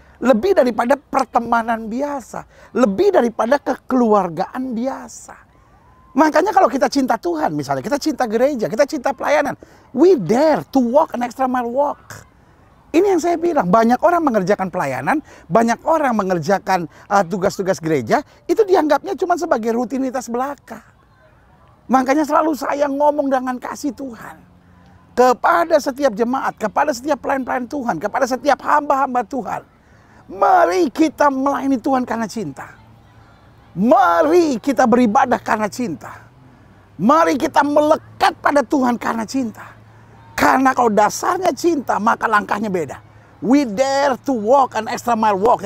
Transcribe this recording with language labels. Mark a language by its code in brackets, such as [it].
[id] Lebih daripada pertemanan biasa. Lebih daripada kekeluargaan biasa. Makanya kalau kita cinta Tuhan misalnya, kita cinta gereja, kita cinta pelayanan. [en] We dare to walk an extra mile walk. [id] Ini yang saya bilang, banyak orang mengerjakan pelayanan, banyak orang mengerjakan tugas-tugas gereja, itu dianggapnya cuma sebagai rutinitas belaka. Makanya selalu saya ngomong dengan kasih Tuhan. Kepada setiap jemaat, kepada setiap pelayan-pelayan Tuhan, kepada setiap hamba-hamba Tuhan. Mari kita melayani Tuhan karena cinta. Mari kita beribadah karena cinta. Mari kita melekat pada Tuhan karena cinta. Karena kalau dasarnya cinta, maka langkahnya beda. [en] We dare to walk an extra mile walk.